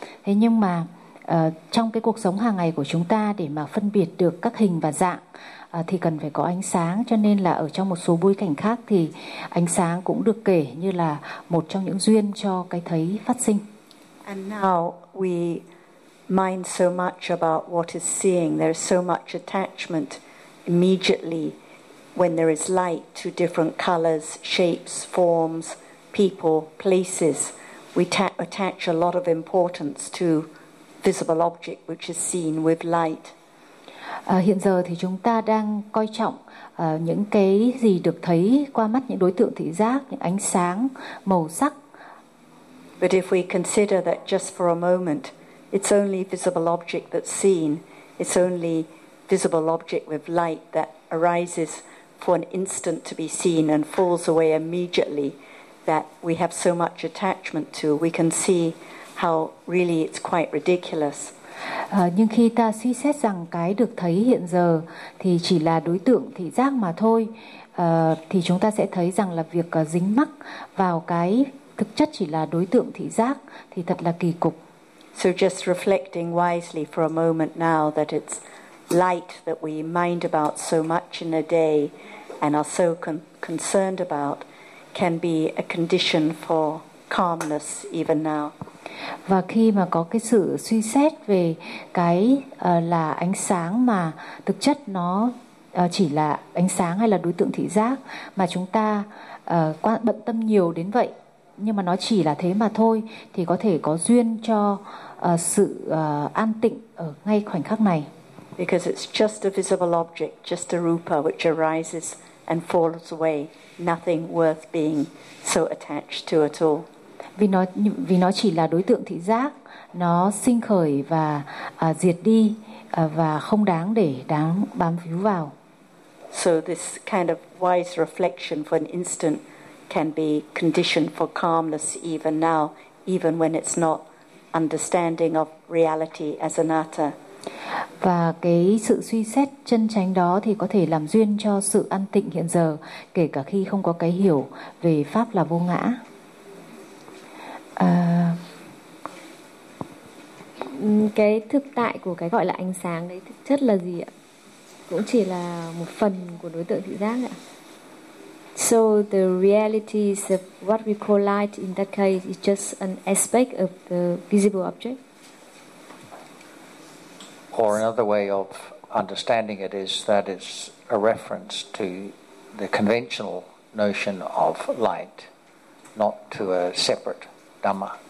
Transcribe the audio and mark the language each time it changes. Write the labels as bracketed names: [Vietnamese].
[Vietnamese] Thế nhưng mà trong cái cuộc sống hàng ngày của chúng ta để mà phân biệt được các hình và dạng thì cần phải có ánh sáng, cho nên là ở trong một số bối cảnh khác thì ánh sáng cũng được kể như là một trong những duyên cho cái thấy phát sinh. [English] And now we mind so much about what is seeing. There's so much attachment immediately when there is light to different colors, shapes, forms, people, places. We attach a lot of importance to visible object which is seen with light. [Vietnamese] Hiện giờ thì chúng ta đang coi trọng những cái gì được thấy qua mắt những đối tượng thị giác, những ánh sáng, màu sắc. [English] But if we consider that just for a moment, it's only visible object that's seen, it's only visible object with light that arises for an instant to be seen and falls away immediately, that we have so much attachment to, we can see how really it's quite ridiculous. [Vietnamese] Nhưng khi ta suy xét rằng cái được thấy hiện giờ thì chỉ là đối tượng thị giác mà thôi, thì chúng ta sẽ thấy rằng là việc dính mắc vào cái thực chất chỉ là đối tượng thị giác thì thật là kỳ cục. [English] So just reflecting wisely for a moment now that it's light that we mind about so much in a day and are so concerned about can be a condition for calmness even now. [Vietnamese] Và khi mà có cái sự suy xét về cái là ánh sáng mà thực chất nó chỉ là ánh sáng hay là đối tượng thị giác mà chúng ta bận tâm nhiều đến vậy, nhưng mà nó chỉ là thế mà thôi, thì có thể có duyên cho sự an tịnh ở ngay khoảnh khắc này. [English] Because it's just a visible object, just a rupa which arises and falls away, nothing worth being so attached to at all. [Vietnamese] Vì nó chỉ là đối tượng thị giác, nó sinh khởi và diệt đi và không đáng để đáng bám víu vào. [English] So this kind of wise reflection for an instant can be conditioned for calmness even now, even when it's not understanding of reality as anatta. [Vietnamese] Và cái sự suy xét chân chánh đó thì có thể làm duyên cho sự an tịnh hiện giờ, kể cả khi không có cái hiểu về pháp là vô ngã. Cái thực tại của cái gọi là ánh sáng đấy thực chất là gì ạ? Cũng chỉ là một phần của đối tượng thị giác ạ. [English] So the reality is of what we call light in that case is just an aspect of the visible object. Or another way of understanding it is that it's a reference to the conventional notion of light, not to a separate dhamma.